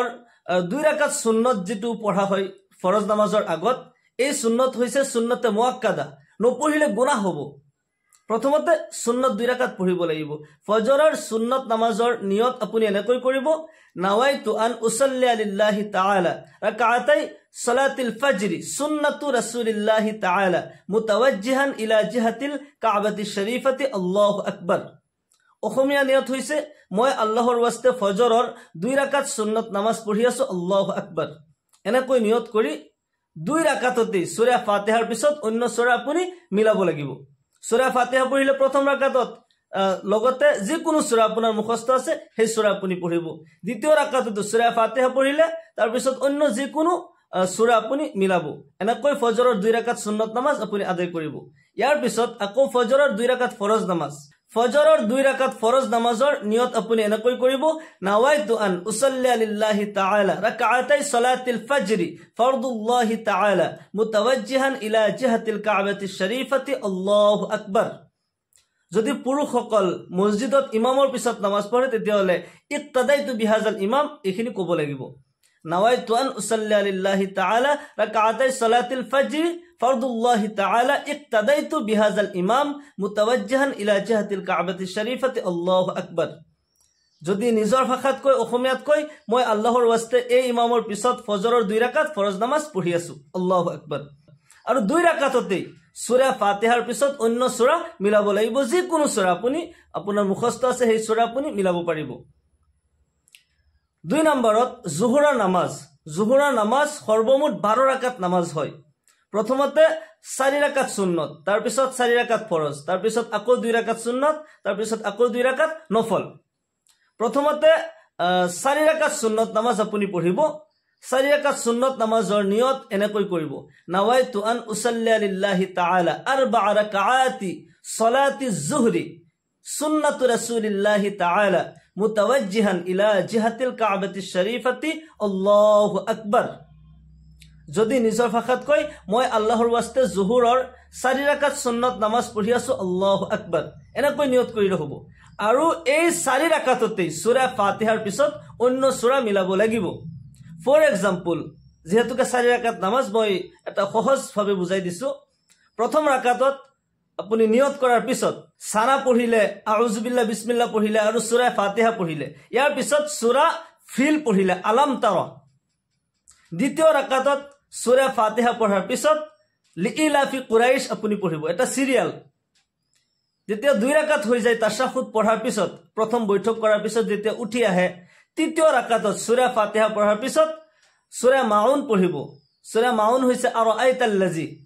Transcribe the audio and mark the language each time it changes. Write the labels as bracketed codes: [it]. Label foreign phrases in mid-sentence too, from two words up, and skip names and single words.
[as] 2 ৰাকাত সুন্নত যেটো পঢ়া হয় ফৰজ নামাজৰ আগত এই সুন্নত হৈছে সুন্নতে মুআক্কাদা নপঢ়িলে গুনাহ হ'ব প্ৰথমতে সুন্নত 2 ৰাকাত পঢ়িব লাগিব ফজৰৰ সুন্নত নামাজৰ নিয়ত আপুনি এনেকৈ কৰিব [ar] نويت أن أصلي لله تعالى ركعتي صلاة الفجر سنة رسول الله تعالى متوجها إلى جهة الكعبة الشريفة الله أكبر [as] অসমীয়া নিয়ত হৈছে মই আল্লাহৰ ওয়াস্তে ফজৰৰ 2 ৰাকাত সুন্নত নামাজ পঢ়ি আছো [ar] الله أكبر [as] এনেকৈ নিয়ত কৰি 2 ৰাকাততে সূৰা ফাতিহাৰ পিছত অন্য সূৰা আপুনি মিলাব লাগিব সূৰা ফাতিহা পঢ়িলে প্ৰথম ৰাকাতত লগতে যে কোনো সূৰা আপোনাৰ মুখস্থ আছে সেই সূৰা আপুনি পঢ়িব দ্বিতীয় ৰাকাতত সূৰা ফাতিহা পঢ়িলে তাৰ পিছত অন্য যে কোনো সূৰা আপুনি মিলাব এনেকৈ ফজৰৰ 2 ৰাকাত সুন্নত নামাজ আপুনি আদায় কৰিব ইয়াৰ পিছত আকৌ ফজৰৰ 2 ৰাকাত ফৰজ নামাজ ফজৰৰ 2 ৰাকাত ফৰজ নামাজৰ নিয়ত আপুনি এনেকৈ কৰিব [ar] نويت أن أصلي لله تعالى ركعتي صلاة الفجر فرض الله تعالى متوجها إلى جهة الكعبة الشريفة الله أكبر [as] যদি পুৰুষসকল মসজিদত ইমামৰ পিছত নামাজ পঢ়ে তেতিয়াহলে [ar] اقتديت بهذا الإمام [as] এখিনি ক'ব লাগিব [ar] نويت أن أصلي لله تعالى ركعتي صلاة الفجر فرض الله تعالى اقتديت بهذا الإمام متوجها إلى جهة الكعبة الشريفة الله أكبر [as] যদি নিজৰ ভাষাত কয় অসমীয়াত কয় মই আল্লাহৰ ওয়াস্তে এই ইমামৰ পিছত ফজৰৰ 2 ৰাকাত ফৰজ নামাজ পঢ়ি আছো [ar] الله أكبر [as] আৰু 2 ৰাকাততে সূৰা ফাতিহাৰ পিছত অন্য সূৰা মিলাব লাগিব যে কোনো সূৰা আপুনি আপোনাৰ মুখস্থ আছে সেই সূৰা আপুনি মিলাব পাৰিব 2 নম্বৰত জোহৰৰ নামাজ সৰ্বমুঠ 12 ৰাকাত নামাজ হয় প্ৰথমতে 4 ৰাকাত সুন্নত তাৰ পিছত 4 ৰাকাত ফৰজ তাৰ পিছত আকৌ 2 ৰাকাত সুন্নত তাৰ পিছত আকৌ 2 ৰাকাত নফল প্ৰথমতে 4 ৰাকাত সুন্নত নামাজ আপুনি পঢ়িব 4 ৰাকাত সুন্নত নামাজৰ নিয়ত এনেকৈ কৰিব [ar] نويت أن أصلي لله تعالى 4 ركعات صلاة الظهر سنة رسول الله تعالى متوجها إلى جهة الكعبة الشريفة الله أكبر [as] যদি নিজৰ ভাষাত কয় মই আল্লাহৰ ওয়াস্তে জোহৰৰ 4 ৰাকাত সুন্নত নামাজ পঢ়ি আছো [ar] الله أكبر [as] এনেকৈ নিয়ত কৰি হ'ব আৰু এই 4 ৰাকাততে সূৰা ফাতিহাৰ পিছত অন্য সূৰা মিলাব লাগিব [en] for example [as] যেহেতুকে 4 ৰাকাত নামাজ মই এটা সহজ ভাবে বুজাই দিছো প্ৰথম ৰাকাতত আপুনি নিয়ত কৰাৰ পিছত সানা পঢ়িলে [ar] أعوذ بالله [as] বিসমিল্লাহ পঢ়িলে আৰু সূৰা ফাতিহা পঢ়িলে ইয়াৰ পিছত সূৰা ফিল পঢ়িলে [ar] ألم تر [as] দ্বিতীয় ৰাকাতত সূৰা ফাতিহা পঢ়াৰ পিছত [ar] لإيلاف قريش [as] আপুনি পঢ়িব এটা সিৰিয়াল যেতিয়া 2 ৰাকাত হৈ যায় তাশাহুদ পঢ়াৰ পিছত প্ৰথম বৈঠক কৰাৰ পিছত যেতিয়া উঠি আহে তৃতীয় ৰাকাতত সূৰা ফাতিহা পঢ়াৰ পিছত সূৰা মাউন পঢ়িব সূৰা মাউন হৈছে আৰু আয়াতাল্লাজি